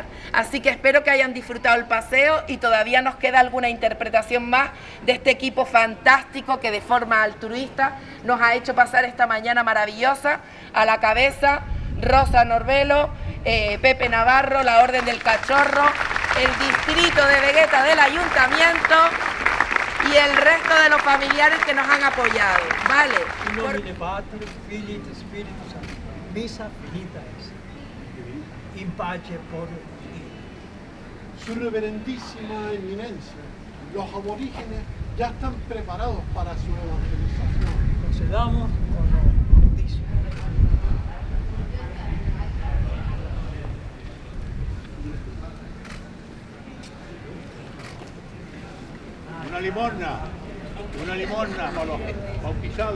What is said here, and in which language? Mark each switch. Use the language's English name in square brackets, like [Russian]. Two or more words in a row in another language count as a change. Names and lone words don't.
[Spanish] Así que espero que hayan disfrutado el paseo y todavía nos queda alguna interpretación más de este equipo fantástico que de forma altruista nos ha hecho pasar esta mañana maravillosa. A la cabeza, Rosa Norbelo, Pepe Navarro, la Orden del Cachorro, el distrito de Vegueta del Ayuntamiento y el resto de los familiares que nos han apoyado, ¿vale? [Latin] In nomine Patri, Filii et Spiritus Sancti. Missa finita est. In pace por [Spanish] Su reverendísima eminencia, los aborígenes ya están preparados para su evangelización. Procedamos con lo cortísimo. Una limosna para los bautizados.